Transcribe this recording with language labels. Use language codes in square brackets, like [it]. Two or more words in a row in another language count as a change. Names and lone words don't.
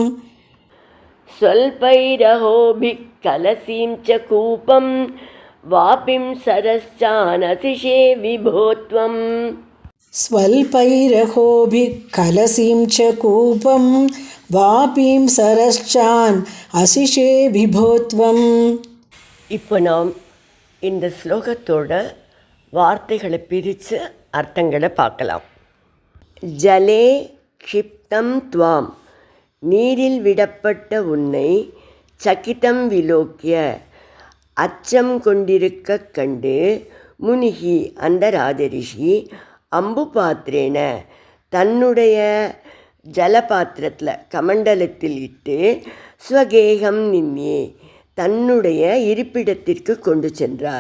[sa] स्वल्पैरहोभिः कलसीं च कूपं वापिं सरश्चानसिषे विभो त्वं स्वल्पैरहोभिः कलसीं च कूपं वापीं सरश्चान् असिषे विभो त्वं. [ta] இப்போ நாம் இந்த ஸ்லோகத்தோட வார்த்தைகளை பிரித்து அர்த்தங்களை பார்க்கலாம். [sa] जले क्षिप्तं त्वाम्, [ta] நீரில் விடப்பட்ட உன்னை, [sa] चकितं विलोक्य, [ta] அச்சம் கொண்டிருக்க கண்டு, முனிகி அந்த ராஜரிஷி, [sa] अम्बु पात्रेण [ta] தன்னுடைய ஜலபாத்திரத்தில் கமண்டலத்தில் இட்டு, [sa] स्वगेहं निन्ये [ta] தன்னுடைய இருப்பிடத்திற்கு கொண்டு சென்றார்.